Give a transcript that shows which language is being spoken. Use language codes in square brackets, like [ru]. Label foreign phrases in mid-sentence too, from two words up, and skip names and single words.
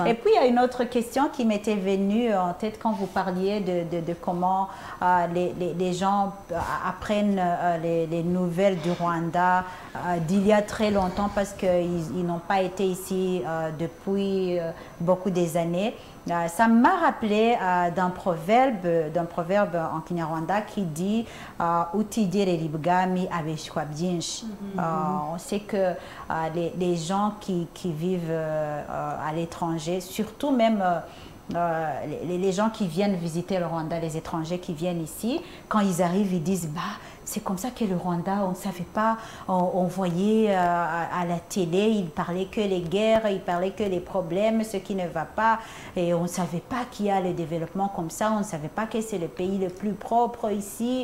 [fr] Et puis, il y a une autre question qui m'était venue en tête quand vous parliez de comment les gens apprennent les nouvelles du Rwanda d'il y a très longtemps parce qu'ils n'ont pas été ici depuis beaucoup des années. Ça m'a rappelé d'un proverbe en Kinyarwanda qui dit [rw] Utidere libgami abeshwa byinshi. [fr] On sait que les gens qui vivent à l'étranger, surtout même les gens qui viennent visiter le Rwanda, les étrangers qui viennent ici, quand ils arrivent, ils disent c'est comme ça que le Rwanda, on ne savait pas, on voyait à la télé, ils parlaient que les guerres, ils parlaient que les problèmes, ce qui ne va pas, et on ne savait pas qu'il y a le développement comme ça, on ne savait pas que c'est le pays le plus propre ici.